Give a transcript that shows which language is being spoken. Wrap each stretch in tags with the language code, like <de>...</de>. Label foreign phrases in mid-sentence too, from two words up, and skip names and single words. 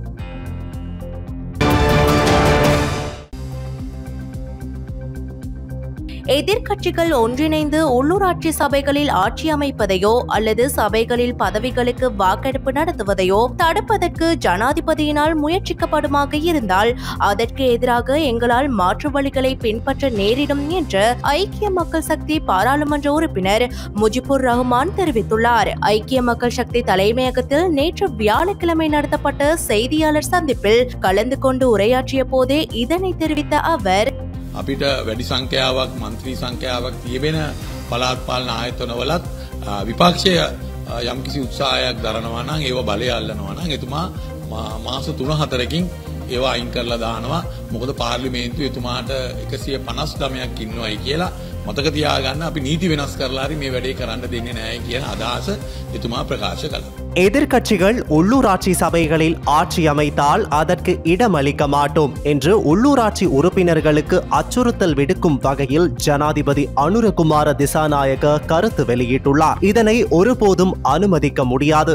<ta>எதிர்க்கட்சிகள் ஒன்றிணைந்து உள்ளூராட்சி சபைகளில் ஆட்சி அமைப்பதையோ அல்லது சபைகளில் பதவிகளுக்கு வாக்கெடுப்பு நடத்துவதையோ தடுப்பதற்கு ஜனாதிபதியினால் முயற்சிக்கப்படுமாக இருந்தால் அதற்கு எதிராக எங்களால் மாற்று வழிகளை பின்பற்ற நேரிடும் என்று ஐக்கிய மக்கள் சக்தி பாராளுமன்ற உறுப்பினர் முஜிபுர் ரஹ்மான் தெரிவித்துள்ளார். ஐக்கிய மக்கள் சக்தி தலைமையகத்தில் நேற்று வியாழக்கிழமை நடத்தப்பட்ட செய்தியாளர் சந்திப்பில் கலந்து கொண்டு உரையாற்றிய போதே இதனை தெரிவித்த அவர்,</ta> <si>අපිට වැඩි සංඛ්‍යාවක් මන්ත්‍රී සංඛ්‍යාවක් තියවෙන පළාත් පාලන ආයතනවලත් විපක්ෂය යම්කිසි උත්සාහයක් දරනවා නම් ඒව බලය අල්ලනවා නම් එතුමා මාස 3-4කින් ඒව අයින් කරලා දානවා. මොකද පාර්ලිමේන්තුවේ එතුමාට 159ක් ඉන්නවයි කියලා මතක තියාගන්න. අපි නීති වෙනස් කරලා හරි මේ වැඩේ කරන්න දෙන්නේ නැහැ කියන අදහස එතුමා ප්‍රකාශ කළා.</si> <ta>எதிர்க்கட்சிகள் உள்ளூராட்சி சபைகளில் ஆட்சி அமைத்தால் அதற்கு இடமளிக்க மாட்டோம் என்று உள்ளூராட்சி உறுப்பினர்களுக்கு அச்சுறுத்தல் விடுக்கும் வகையில் ஜனாதிபதி அனுரகுமார திசாநாயக்க கருத்து வெளியிட்டுள்ளார். இதனை ஒருபோதும் அனுமதிக்க முடியாது.</ta>